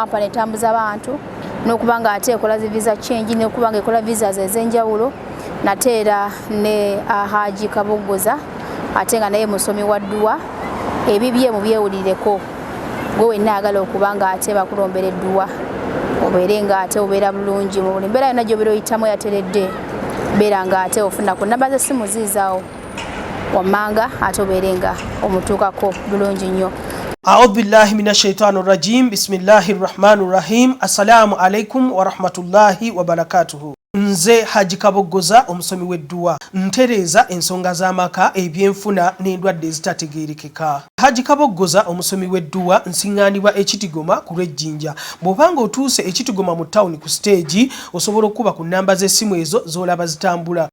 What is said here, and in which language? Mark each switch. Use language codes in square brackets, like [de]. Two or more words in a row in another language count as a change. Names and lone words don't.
[lg] company etambuza abantu n'okubanga ate ekola [en] visa change [lg] n'okubanga ekola visas ez'enjawulo nate era ne Haji Kabogoza ate nga naye musomi wa dduwa ebibye mu byewulireko gwe wenna agala okubanga ate bakulombera edduwa obeere nga ate obeera bulungi mu buli mbeera yonna gy'obeera oyitamu yateredde beera nga ate ofuna ku namba z'essimu ziizaawo wammanga ate obeere nga omutuukako bulungi nnyo. [ar] أعوذ بالله من الشيطان الرجيم بسم الله الرحمن الرحيم السلام عليكم ورحمة الله وبركاته [lg] nze Haji Kabogoza omusomi w'edduwa ntereza ensonga z'amaka ebyenfuna n'endwadde ezitategeerekeka. Haji Kabogoza omusomi w'edduwa nsiŋŋaanibwa ekitigoma ku lw'ejjinja bw'obanga otuuse ekitigoma mu ttawuni ku siteegi osobola okuba ku nnamba z'essimu ezo z'olaba zitambula.